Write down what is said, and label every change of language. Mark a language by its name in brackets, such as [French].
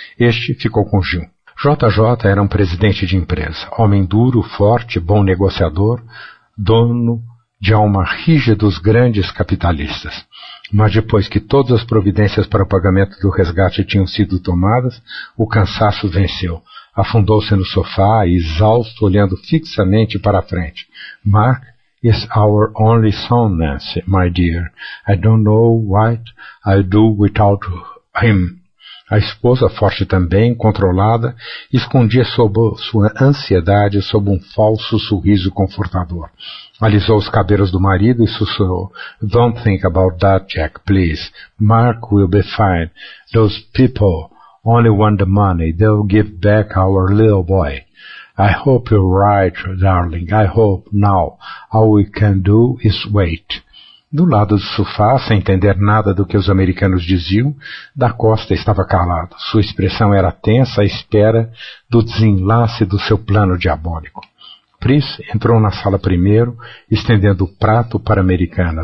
[Portuguese] Este ficou com Gil. JJ era um presidente de empresa, homem duro, forte, bom negociador, dono de alma rígida dos grandes capitalistas. Mas depois que todas as providências para o pagamento do resgate tinham sido tomadas, o cansaço venceu. Afundou-se no sofá, exausto, olhando fixamente para a frente. [English] Mark is our only son, Nancy, my dear. I don't know what I'll do without him. [Portuguese] A esposa, forte também, controlada, escondia sob sua ansiedade sob um falso sorriso confortador. Alisou os cabelos do marido e sussurrou. [English] Don't think about that, Jack, please. Mark will be fine. Those people only want the money. They'll give back our little boy. I hope you're right, darling. I hope now. All we can do is wait. [Portuguese] Do lado do sofá, sem entender nada do que os americanos diziam, Da Costa estava calado. Sua expressão era tensa à espera do desenlace do seu plano diabólico. Pris entrou na sala primeiro, estendendo o prato para a americana.